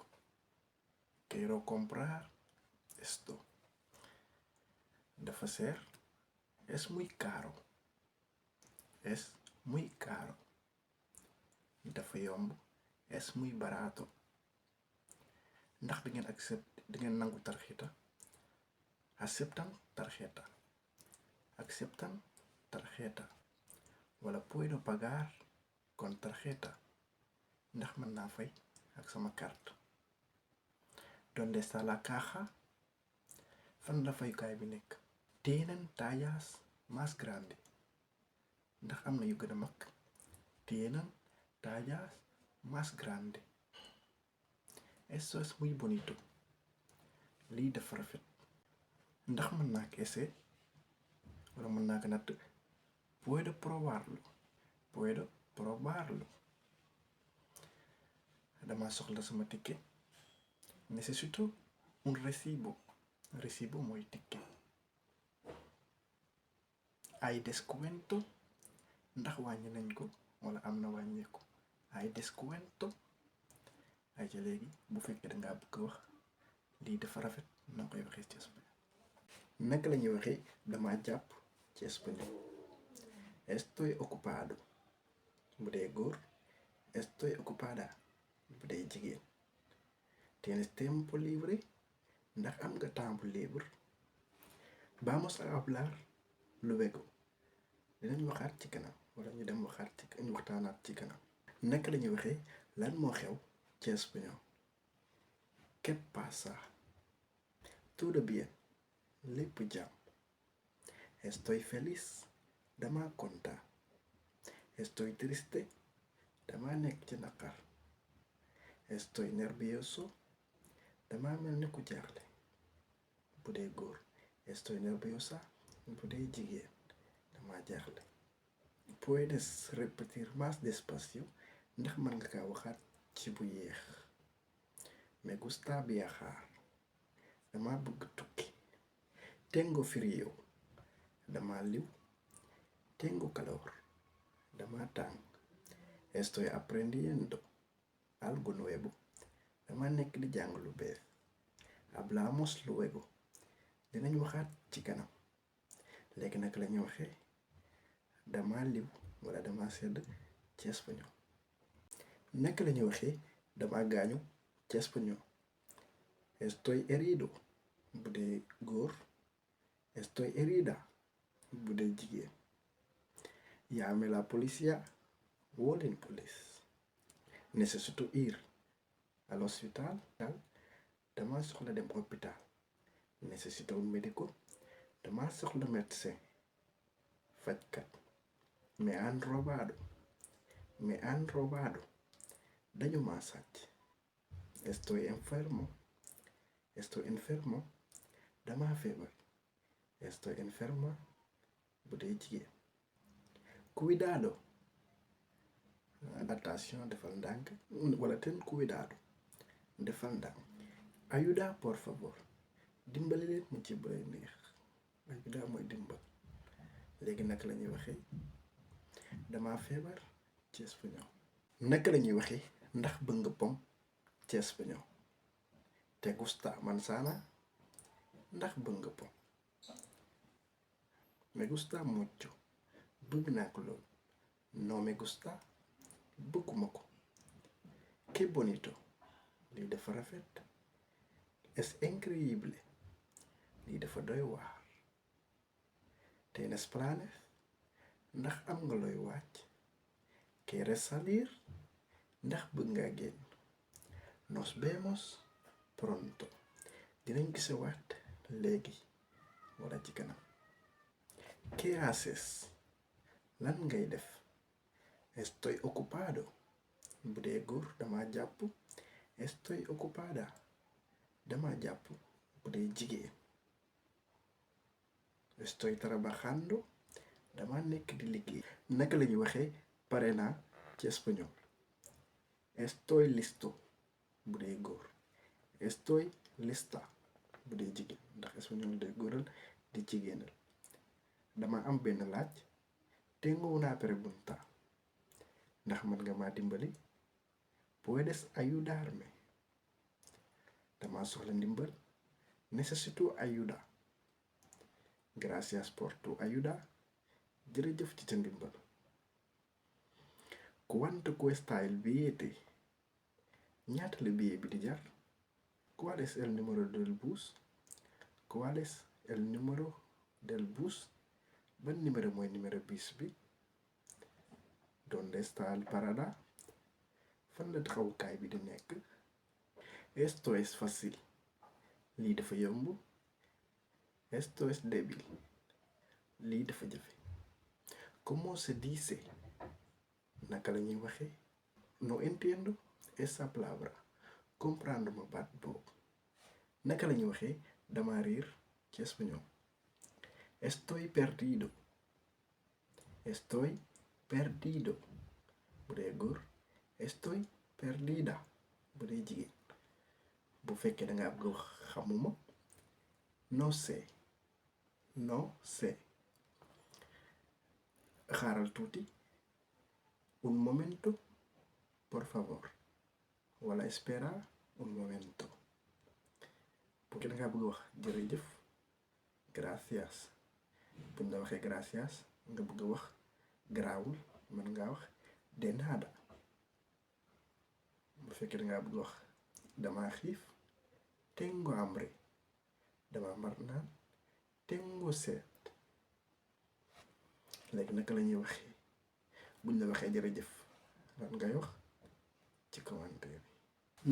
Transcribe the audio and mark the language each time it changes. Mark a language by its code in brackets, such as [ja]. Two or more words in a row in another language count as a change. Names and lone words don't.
[es] quiero comprar esto. [wo] dafa seer. [es] es muy caro. es muy caro. [wo] dafa yomb. [es] es muy barato. [wo] ndax di ngeen nangu tarjeta. [es] aceptan tarjeta. aceptan tarjeta. wala puedo pagar con tarjeta. [wo] ndax mën naa fay ak sama carte. [es] donde está la caja. [wo] fan la fayukaay bi nekk. [es] tienen tallas más grande. [wo] ndax am na yu gën a mag. [es] tienen tallas más grande. esto es muy bonito. [wo] lii dafa rafet. ndax mën naa ko essayer wala mën naa ko natt. [es] puedo probarlo. puedo probarlo. [wo] dama soxla sama ticket. [es] necesito un recibo. [wo] recibo mooy ticket. [es] hay descuento. [wo] ndax wàññi nañ ko wala am na wàññeeku. [es] hay descuento. [wo] ay ca léegi bu fekkee dangaa bëgg wax lii dafa rafet na koy waxee ci espagnol. naka la ñuy waxee dama jàpp ci espagnol. [es] estoy ocupado. [wo] bu dee góor. [es] estoy ocupada. [wo] bu dee jigéen. [es] tienes tiempo libre. [wo] ndax am nga [fr] temps libre. [es] vamos a hablar luego. [wo] dinañ waxaat ci kanam wala ñu dem ñu waxtaanaat ci kanam. naka la ñuy waxee lan moo xew ci espagnol. [es] ¿qué pasa? todo bien. [wo] lépp jàmm. [es] estoy feliz. [wo] dama kontaan. [es] estoy triste. [wo] dama nekk ci naqar. [es] estoy nervioso. [wo] dama mel ni ku jaaxle. bu dee góor. [es] estoy nerviosa. [wo] bu dee jigéen dama jaaxle. [es] puedes repetir más despacio. [wo] ndax mën nga kaa waxaat ci bu yéex. [es] Me gusta viajar. [wo] Dama bëgg tukki. [es] Tengo frío. [wo] Dama liw. [es] Tengo calor. [wo] Dama tàng. [es] Estoy aprendiendo algo nuevo. [wo] Dama nekk di jàng lu bees. [es] Hablamos luego. [wo] Dinañ waxaat ci kanam. Léegi nag lañuy waxee dama liw wala dama sedd ci espagnol. Naka lañuy waxee dama gaañu ci espagnol. [es] Estoy herido [wo] bu dee góor. [es] Estoy herida [wo] bu dee jigéen. [es] Llame la policía. [wo] Woo leen police. [es] Necesito ir al hospital. [wo] Dama soxla dem hôpital. [es] Necesito un médico. [wo] Dama soxla médecin. Fajkat. [es] Me han robado. Me han robado. [wo] Dañu ma sàcc. [es] Estoy enfermo. Estoy enfermo. [wo] Dama feebar. [es] Estoy enferma [wo] bu dee jigéen. [es] Cuidado. [wo] Attention, defal ndànk wala [es] ten cuidado. [wo] Defal ndànk. [es] Ayuda por favor. [wo] Dimbali leen mu ci bëri neex. Ayuda mooy dimbal. Léegi naka la ñuy waxee dama feebar ci espagnol. Naka la ñuy waxee ndax bëgg nga pom ci espagnol. [es] Te gusta manzana. [wo] Ndax bëgg nga pom. [es] Me gusta mucho. [wo] Bëgg naa ko lool. [es] No me gusta. [wo] Bëgguma ko. [es] Qué bonito. [wo] Lii dafa rafet. [es] Es increíble. [wo] Lii dafa doy waar. [es] ¿Tienes planes? [wo] Ndax am nga looy wàcc. [es] ¿Quieres salir? [wo] Ndax bëgg nga génn. [es] Nos vemos pronto. [wo] Dinañ gisewaat léegi wala ci kanam. [es] ¿Qué haces? [wo] Lan ngay def. [es] Estoy ocupado. [wo] Bu dee góor dama jàpp. [es] Estoy ocupada. [wo] Dama jàpp. Bu dee jigéen. [es] Estoy trabajando. [wo] Dama nekk di liggéey. Naka la ñuy waxee pare naa ci espagnol. [es] Estoy listo. [wo] Bu dee góor. [es] Estoy lista. [wo] Bu dee jigéen ndax espagnol day góoral di jigéenal. Dama am benn laaj. [es] Tengo una pregunta. [wo] Ndax mën nga ma dimbali. [es] ¿Puedes ayudarme? [wo] Dama soxla ndimbal. [es] Necesito ayuda. Gracias por tu ayuda. [wo] Jërëjëf ci sa ndimbal. [es] ¿Cuánto cuesta el billete? [wo] Ñaata la billet bi di jar? [es] ¿Cuál es el número del bus? ¿Cuál es el número del bus? [wo] Ban numéro mooy numéro bus bi? [es] ¿Dónde está el parada? [wo] Fan la taxawukaay bi di nekk? [es] Esto es fácil. [wo] Lii dafa yomb. [es] Esto es débil. [wo] Lii dafa jafe. [es] ¿Cómo se dice? [wo] Naka la ñuy waxee? [es] No entiendo esa palabra. [wo] Comprendre ma baat boobu. Naka la ñuy waxee dama riir ci espagnol. [es] Estoy perdido. Estoy perdido. [wo] Bu dee góor. [es] Estoy perdida. [wo] Bu dee jigéen. Bu fekkee da nga bëgg wax xamuma. [es] No sé. No sé. [wo] Xaaral tuuti. [es] Un momento, por favor. Wala espera un momento. [wo] Bu fekkee da nga bëgg wax jërëjëf. [es] Gracias. [wo] Buñ la waxee gracias nga bëgg wax garaawul mën ngaa wax [es] de nada. [wo] Bu fekkee da nga bëgg wax dama xiif. [es] Tengo hambre. [wo] Dama mar naan. [es] Tengo sed. [wo] Léegi naka la ñuy waxee buñ la waxee jërëjëf lan ngay wax ci commentaire bi.